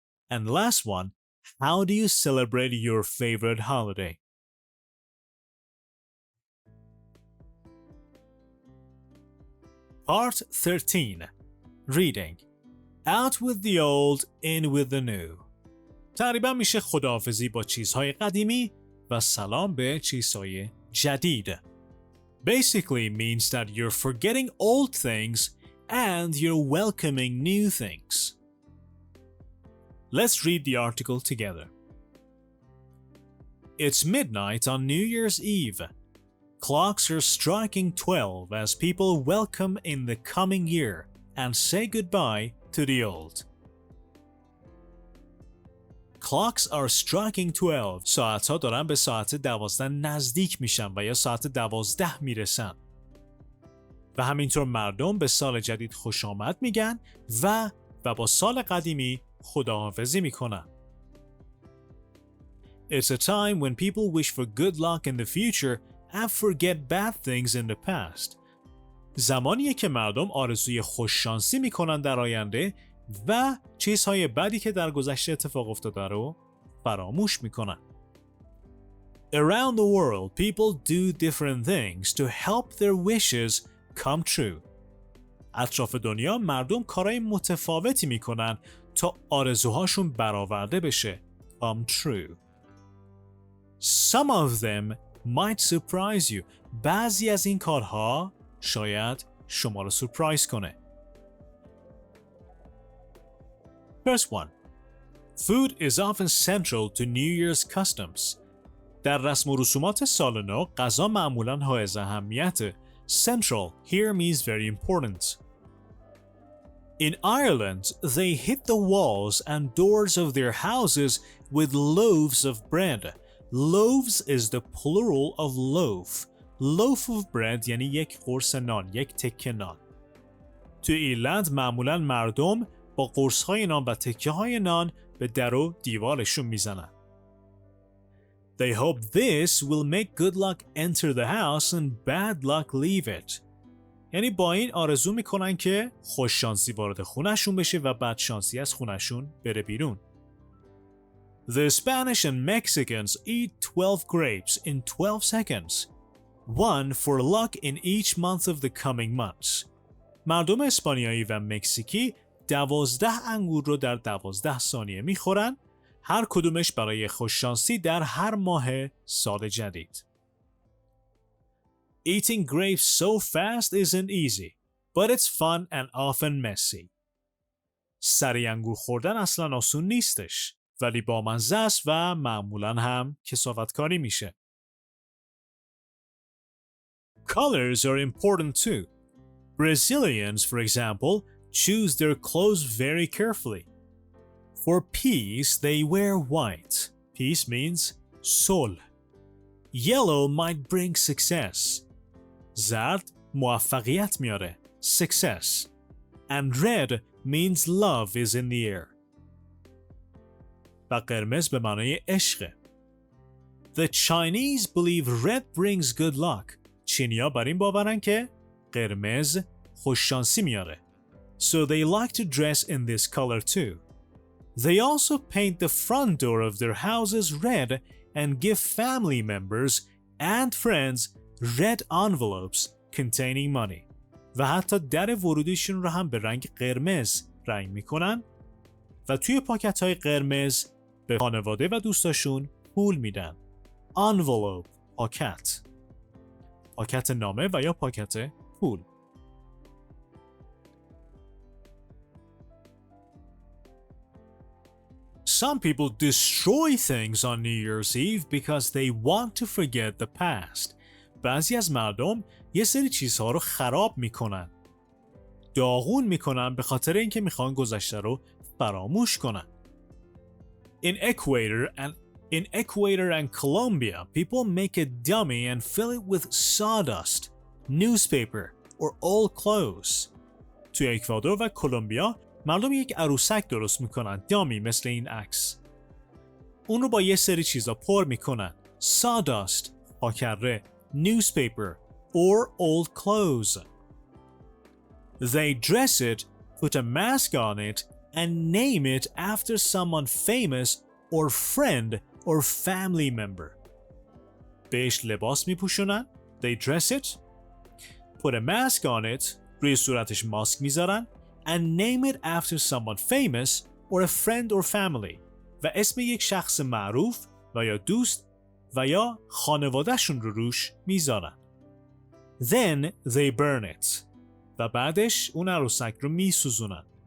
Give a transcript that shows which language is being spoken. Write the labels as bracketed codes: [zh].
[en] And last one, how do you celebrate your favorite holiday? Part 13. Reading. Out with the old, in with the new. [fa] تقریبا میشه خداحافظی با چیزهای قدیمی و سلام به چیزهای جدید. [en] Basically means that you're forgetting old things and you're welcoming new things. Let's read the article together. It's midnight on New Year's Eve. Clocks are striking 12 as people welcome in the coming year and say goodbye to the old. Clocks are striking 12. [fa] ساعت‌ها دارن به ساعت 12 نزدیک میشن و یا ساعت 12 میرسن. و همینطور مردم به سال جدید خوش آمد میگن و با سال قدیمی خداحافظی میکنن. [en] It's a time when people wish for good luck in the future and forget bad things in the past. [fa] زمانیه که مردم آرزوی خوششانسی میکنن در آینده و چیزهای بدی که در گذشته اتفاق افتاده رو فراموش میکنن. [en] Around the world, people do different things to help their wishes come true. [fa] اطراف دنیا مردم کارهای متفاوتی میکنن تا آرزوهاشون برآورده بشه. [en] Come true. Some of them might surprise you. [fa] بعضی از این کارها شاید شما رو سورپرایز کنه. [en] First one. Food is often central to New Year's customs. [fa] در رسم و رسومات سال نو غذا معمولاً حائز اهمیته. [en] Central here means very important. In Ireland, they hit the walls and doors of their houses with loaves of bread. Loaves is the plural of loaf. Loaf of bread [fa] یعنی یک قرص نان، یک تکه نان. تو ایرلند معمولاً مردم با قرص‌های نان و تکه‌های نان به در و دیوارشون میزنن. [en] They hope this will make good luck enter the house and bad luck leave it. [fa] یعنی با این آرزو میکنن که خوش شانسی وارد خونشون بشه و بد شانسی از خونشون بره بیرون. [en] The Spanish and Mexicans eat 12 grapes in 12 seconds. One for luck in each month of the coming months. [fa] مردم اسپانیایی و مکزیکی 12 انگور رو در 12 ثانیه میخورن، هر کدومش برای خوششانسی در هر ماه سال جدید. [en] Eating grapes so fast isn't easy, but it's fun and often messy. [fa] سریع انگور خوردن اصلا آسون نیستش، ولی با مزه است و معمولاً هم کثافتکاری میشه. [en] Colors are important too. Brazilians, for example, choose their clothes very carefully. For peace, they wear white. Peace means sol. Yellow might bring success. [fa] زرد موفقیت میاره. Success. [en] And red means love is in the air. [fa] و قرمز به معنای عشقه. [en] The Chinese believe red brings good luck. [fa] چینیا بر این باورن که قرمز خوششانسی میاره. [en] So they like to dress in this color too. They also paint the front door of their houses red and give family members and friends red envelopes containing money. [fa] و حتی در ورودیشون رو هم به رنگ قرمز رنگ میکنن و توی پاکت های قرمز به خانواده و دوستاشون پول میدن. Envelope، پاکت. پاکت نامه و یا پاکت پول. [en] Some people destroy things on New Year's Eve because they want to forget the past. [fa] بعضی از مردم یه سری چیزها رو خراب میکنن. داغون میکنن به خاطر اینکه میخوان گذشته رو فراموش کنن. [en] In Ecuador and Colombia, people make a dummy and fill it with sawdust, newspaper, or old clothes. [fa] تو اکوادور و کلمبیا مردم یک عروسک درست میکنن، دامی مثل این عکس. اون رو با یه سری چیزا پر میکنن. [en] sawdust، [fa] پاکره، [en] newspaper, or old clothes. They dress it, put a mask on it, and name it after someone famous or friend or family member. [fa] بهش لباس میپوشونن. [en] They dress it, put a mask on it, [fa] روی صورتش ماسک میذارن, [en] and name it after someone famous or a friend or family. [fa] و اسم یک شخص معروف و یا دوست و یا خانوادهشون رو روش میذارن. [en] Then they burn it. [fa] و بعدش اون عروسک رو میسوزونن.